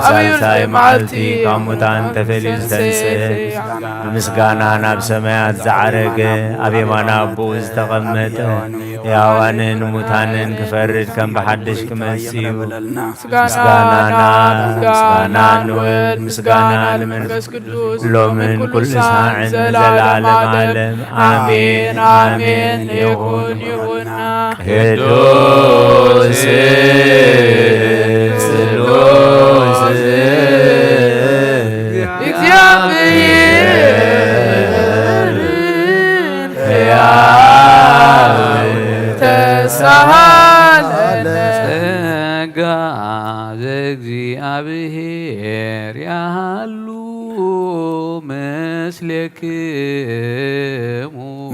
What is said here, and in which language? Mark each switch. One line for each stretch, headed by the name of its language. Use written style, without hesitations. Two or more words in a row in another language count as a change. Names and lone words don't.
Tigrinya: ሳልሳይ መዓልቲ ካብ ሙታን ተፈልዩ ዝተንስእ ብምስጋና ናብ ሰማያት ዝዓረገ ኣብ የማነ ኣቦኡ ዝተቐመጠ ሕያዋንን ሙታንን ክፈርድ ከም ብሓድሽ ክመጽእ እዩ። ምስጋናና ምስጋና ንወልድ ምስጋና ንመንፈስ ቅዱስ ሎምን ኩሉ ሰዓትን ዘለዓለም ዓለም አሜን አሜን ይሁን ይሁንና
Geez: ቅዱስ ስሉስ እግዚአብሔር ሕያው ተሳሃለነ ጸጋ ዘእግዚአብሔር ያሉ ምስሌክሙ